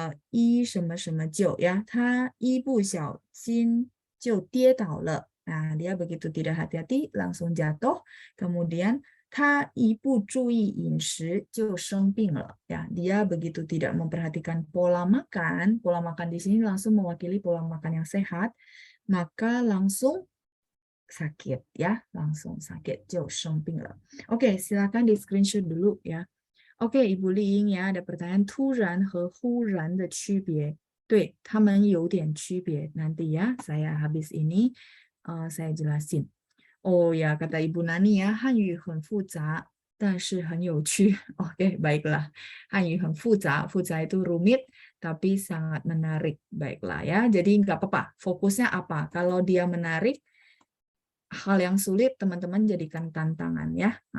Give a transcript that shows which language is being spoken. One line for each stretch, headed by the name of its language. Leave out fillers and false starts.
Chinese: 一什么什么就 ya, 他一不小心就跌倒了.
Indonesian: Nah, dia begitu tidak hati-hati langsung jatuh. Kemudian
Chinese: 他一不注意饮食就生病了.
Indonesian: Ya, dia begitu tidak memperhatikan pola makan. Pola makan di sini langsung mewakili pola makan yang sehat, maka langsung sakit ya, langsung sakit
Chinese: 就生病了.
Indonesian: Oke, silakan di screenshot dulu ya. OK，Ibu Li Ying ya, ada pertanyaan
Chinese: 突然和忽然的区别，对，他们有点区别。
Indonesian: Nanti ya, saya habis ini saya jelasin. Oh ya, kata Ibu Nani ya,
Chinese: 汉语很复杂，但是很有趣。
Indonesian: Oke, baiklah.
Chinese: 汉语很复杂，复杂
Indonesian: itu rumit, tapi sangat menarik. Baiklah ya, jadi nggak apa-apa. Fokusnya apa? Kalau dia menarik, hal yang sulit teman-teman jadikan tantangan ya.